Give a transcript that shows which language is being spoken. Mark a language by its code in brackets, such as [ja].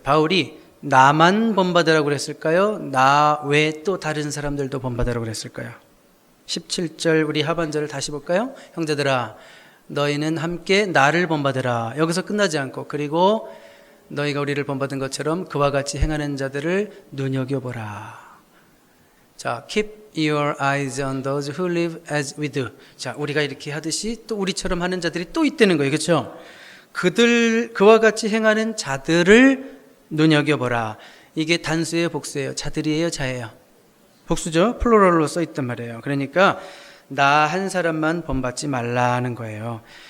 [ko] 바울이 나만 본받으라고 그랬을까요? 나 외에 또 다른 사람들도 본받으라고 그랬을까요? 17절 우리 하반절을 다시 볼까요? 형제들아 너희는 함께 나를 본받으라. 여기서 끝나지 않고 그리고 너희가 우리를 본받은 것처럼 그와 같이 행하는 자들을 눈여겨보라. [en] 자, keep your eyes on those who live as we do. [ko] 자, 우리가 이렇게 하듯이 또 우리처럼 하는 자들이 또 있다는 거예요. 그렇죠? 그와 같이 행하는 자들을 눈여겨보라. 이게 단수예요, 복수예요? 자들이에요, 자예요? 복수죠. 플로럴로 써 있단 말이에요. 그러니까 나 한 사람만 본받지 말라는 거예요.